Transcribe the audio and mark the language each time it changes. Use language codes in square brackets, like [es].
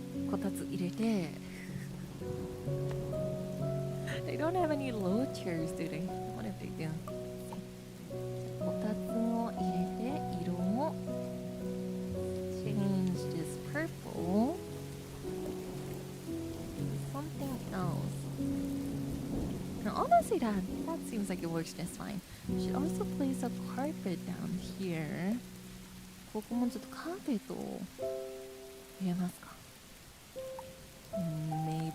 [ja] こたつ入れて [en] They don't have any low chairs, do they? What if they do? [ja] こたつを入れて色も [en] change this purple. Something else. Now, honestly, that seems like it works just fine. We should also place a carpet down here. [ja] ここもちょっとカーペットを入れますか。Maybe